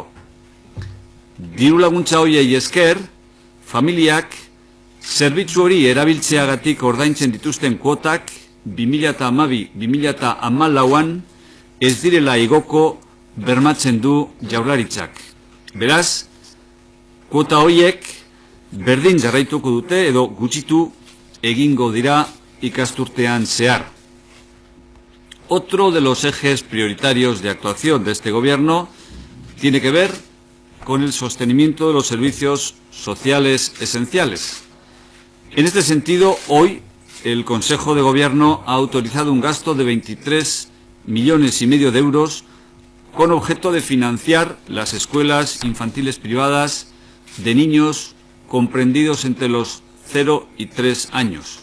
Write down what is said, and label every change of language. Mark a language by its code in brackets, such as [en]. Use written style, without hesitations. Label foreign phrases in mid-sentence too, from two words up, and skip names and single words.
[eu] Diru laguntza horiei esker, familiak zerbitzu hori erabiltzeagatik ordaintzen dituzten kuotak 2012-2014an ez direla igoko bermatzen du Jaurlaritzak. Beraz, kuota horiek berdin jarraituko dute edo gutxitu egingo dira ikasturtean zehar. [es] Otro de los ejes prioritarios de actuación de este Gobierno tiene que ver con el sostenimiento de los servicios sociales esenciales. En este sentido, hoy el Consejo de Gobierno ha autorizado un gasto de 23,5 millones de euros con objeto de financiar las escuelas infantiles privadas de niños comprendidos entre los 0 y 3 años.